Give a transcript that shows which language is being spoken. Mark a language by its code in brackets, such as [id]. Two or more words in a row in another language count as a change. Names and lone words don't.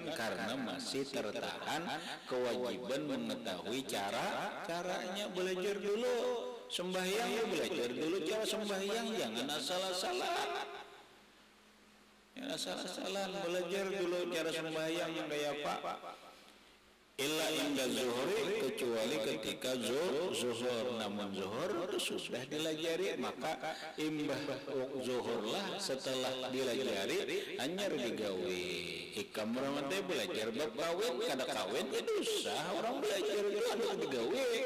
[id] Karena masih tertahan kewajiban mengetahui caranya. Belajar dulu sembahyang, ya belajar dulu cara sembahyang, jangan asal-asalan. Belajar dulu cara sembahyang yang kayak apa? [ar] إلا عند ظهوره, [id] kecuali ketika zuhur. [bjn] Namun zuhur itu sudah dilajari, maka imbah zuhurlah setelah dilajari hanya digawe. Ikam orang teh belajar bab kawin, kada kawin itu usah orang belajar itu anu digawe.